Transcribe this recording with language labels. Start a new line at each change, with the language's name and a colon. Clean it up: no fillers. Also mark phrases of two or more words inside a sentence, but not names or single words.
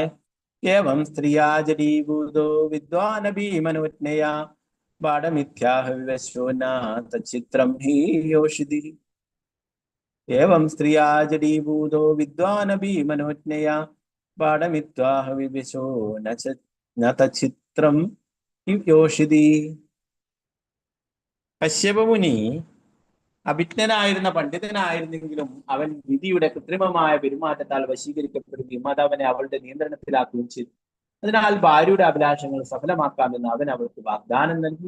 Sanskrit: ഏവം സ്ത്രീയാ ജഡീഭൂതോ വിദ്വാനപി മനോജ്ഞയാ ബാഡമിഥ്യാഹ വിവശ്വോ ന തച്ചിത്രം ഹി യോഷിതി. एवं स्त्रिया जडीभूतो विद्वानपि मनोज्ञया बाढमित्वाह विविशो न तच्छित्रं योषिति.
Malayalam: കശ്യപമുനി അഭിജ്ഞനായിരുന്ന പണ്ഡിതനായിരുന്നെങ്കിലും അവൻ വിധിയുടെ കൃത്രിമമായ പെരുമാറ്റത്താൽ വശീകരിക്കപ്പെടുകയും അത് അവനെ അവളുടെ നിയന്ത്രണത്തിലാക്കുകയും ചെയ്തു. അതിനാൽ ഭാര്യയുടെ അഭിലാഷങ്ങൾ സഫലമാക്കാമെന്ന് അവൻ അവൾക്ക് വാഗ്ദാനം നൽകി.